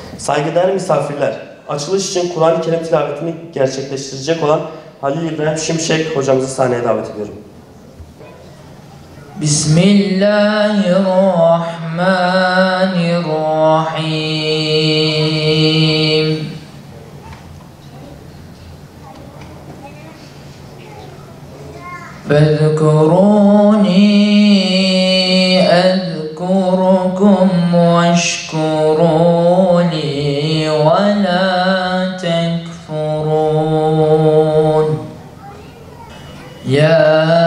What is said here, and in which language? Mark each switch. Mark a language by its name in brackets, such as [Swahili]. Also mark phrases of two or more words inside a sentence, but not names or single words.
[Turkish] Saygıdeğer misafirler, açılış için Kur'an-ı Kerim tilavetini gerçekleştirecek olan Halil İbrahim Şimşek hocamızı sahneye davet ediyorum. Bismillahirrahmanirrahim. [Arabic] فاذكروني أذكركم واشكروا لي ولا تكفرون يا